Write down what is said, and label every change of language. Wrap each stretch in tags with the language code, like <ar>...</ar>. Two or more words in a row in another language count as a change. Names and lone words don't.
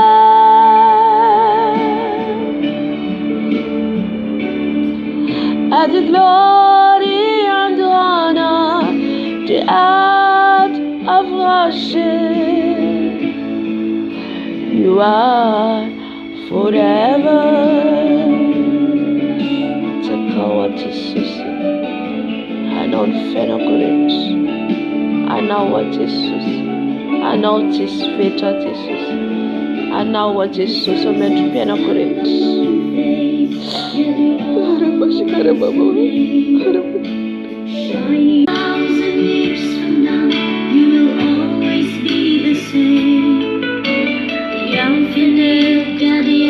<en>As the glory and the honor, the art of worship, you are forever. Jesus,</en> <mg>anao ny fiainako rehetra. Anao a Jesosy. Anao tsisy fetra Jesosy. Anao a Jesosy amin'ny androm-piainako rehetra.</mg> <en>Thousand years from now, you will always be the same. The infinite God</en>